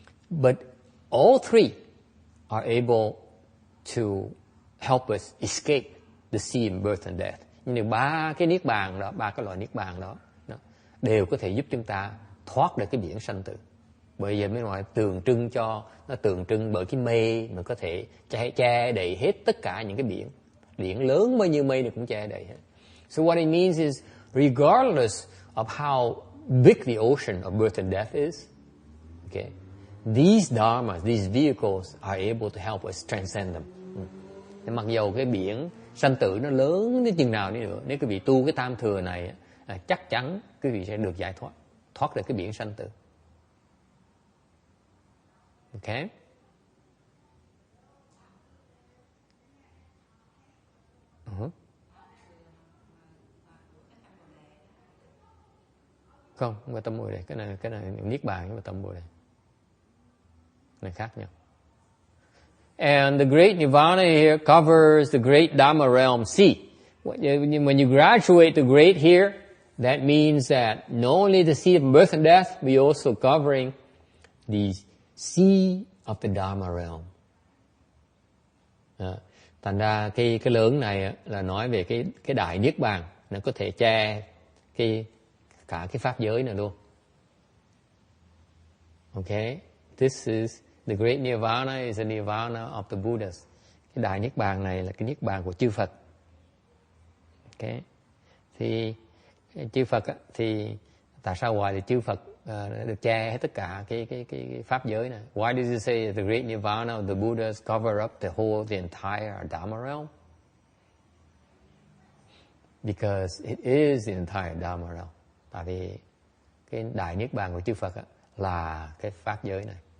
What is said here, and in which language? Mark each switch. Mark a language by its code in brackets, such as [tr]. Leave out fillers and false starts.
[en] But all three are able to help us escape the sea of birth and death. [vi] Nhưng ba cái niết bàn đó, [en] ba cái loại niết bàn đó, [vi] đều có thể giúp chúng ta thoát được cái biển sanh tử. Bởi vậy mới nói nó tượng trưng bởi cái mây mà có thể che đậy hết tất cả những cái biển lớn bao nhiêu mây này cũng che đậy hết. [en] So what it means is, regardless of how big the ocean of birth and death is, okay, these dharmas, these vehicles are able to help us transcend them. [vi] Mặc dầu cái biển sanh tử nó lớn đến chừng nào đi nữa, nếu quý vị tu cái tam thừa này, chắc chắn quý vị sẽ được giải thoát được cái biển sanh tử. [en] Okay? [vi] Không phải tâm Bồ Đề, cái này niết bàn nhưng mà tâm Bồ Đề này khác nhau. [en] And the great nirvana here covers the great Dharma realm. See, when you graduate to great here, that means that not only the seat of birth and death, but also covering the sea of the Dharma realm. [vi] Thành ra cái lớn này là nói về cái đại niết bàn, nó có thể che cả cái pháp giới này luôn. [en] Okay, this is the great nirvana is the nirvana of the Buddhas. [vi] Cái đại niết bàn này là cái niết bàn của chư Phật. Okay, thì chư Phật thì tại sao gọi là chư Phật được che hết tất cả cái pháp giới này? [en] Why does it say the great nirvana of the Buddhas cover up the entire Dharma realm? Because it is the entire Dharma realm. [vi] Tại vì cái đại niết bàn của chư Phật là cái pháp giới này.